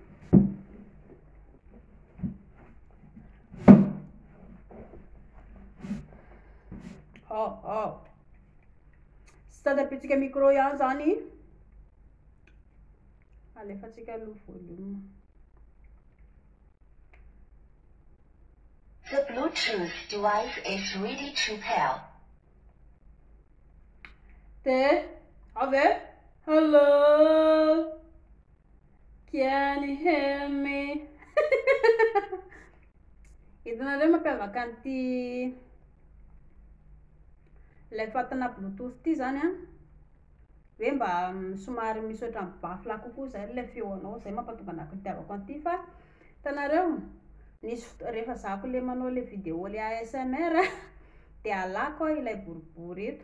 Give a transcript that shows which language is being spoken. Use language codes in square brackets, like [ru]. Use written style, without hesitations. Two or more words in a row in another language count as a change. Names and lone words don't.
[mg] Sady apitsika micro ihany zany. Alefatsika aloha volume. [en] The Bluetooth device is ready to pair. There. Ave. Hello. Can you hear me? [mg] Itanareo mampiavaka an'ity ilay fatana bluetooth ty zany a. Hoe mba somary misotra mibafla kokoa zay ilay feonao zay mampatonga anako itiavako an'ity fa hitanareo nisy rehefa zako le manao le vidéo le ASMR de alako ilay boribory eto.